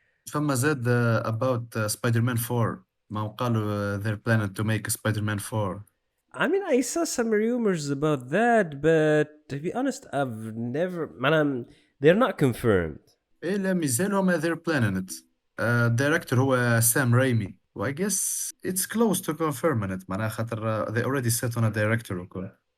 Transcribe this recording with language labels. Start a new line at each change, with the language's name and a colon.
Arabic: فما زاد
English: about Spider-Man 4.
Arabic: ما قالوا
English: they're planning to make Spider-Man 4. I mean, I saw some rumors about that, but to be honest, I've never. Man, they're not confirmed.
Arabic: ايه لا مازال هما
English: they're planning it.
Arabic: الدايركتور هو
English: Sam Raimi و I guess it's close to confirming it
Arabic: معناها خاطر
English: they already set on a director
Arabic: وكل.